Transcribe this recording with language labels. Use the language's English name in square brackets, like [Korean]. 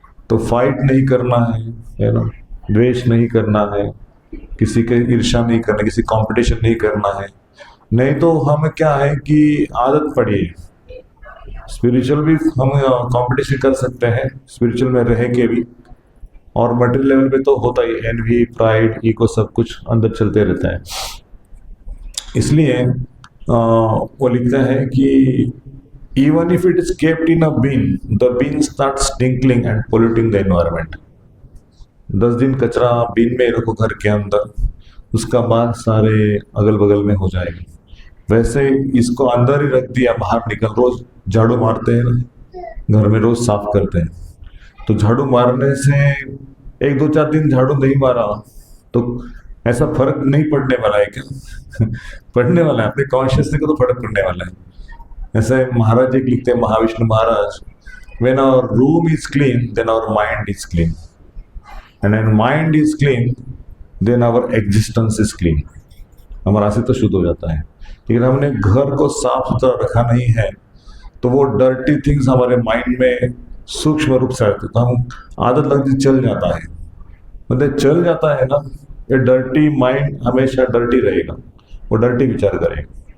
[Hindi] तो फाइट नहीं करना है ना, द्वेष नहीं करना है, किसी के ईर्ष्या नहीं करना, किसी कंपटीशन नहीं करना है। नहीं तो हमें क्या है कि आदत पड़ी है, स्पिरिचुअल भी हम कंपटीशन कर सकते हैं स्पिरिचुअल में रह के भी, और मटेरियल लेवल पे तो होता ही, एनवी, प्राइड, ईगो सब कुछ अंदर चलते रहता है। इसलिए वो लिखता है कि [English] even if it is kept in a bin, the bin starts tinkling and polluting the environment. [Hindi] 10 दिन कचरा बिन में रखो घर के अंदर, उसका बाद सारे अगल बगल में हो जाएगा। वैसे इसको अंदर ही रख दिया, बाहर निकल, रोज झाड़ू मारते हैं ना घर में, रोज साफ करते हैं, तो झाड़ू मारने से 1-2-4 दिन झाड़ू नहीं मारा तो ऐसा फर्क नहीं पड़ने वाला है क्या पड़ने वाला है, अपने कॉन्शियसनेस को तो फर्क पड़ने वाला है। ऐसे महाराज जी लिखते हैं, महाविष्णु महाराज, [English] when our room is clean then our mind is clean, and when mind is clean then our existence is clean। [Hindi] हमारा अस्तित्व शुद्ध हो जाता है। लेकिन हमने घर को साफ सुथरा रखा नहीं है तो वो डर्टी थिंग्स हमारे माइंड में सूक्ष्म रूप से आते, तो हम आदत लगती चल जाता है, मतलब चल जाता है ना, ये डर्टी माइंड हमेशा डर्टी रहेगा, वो डर्टी विचार करेगा।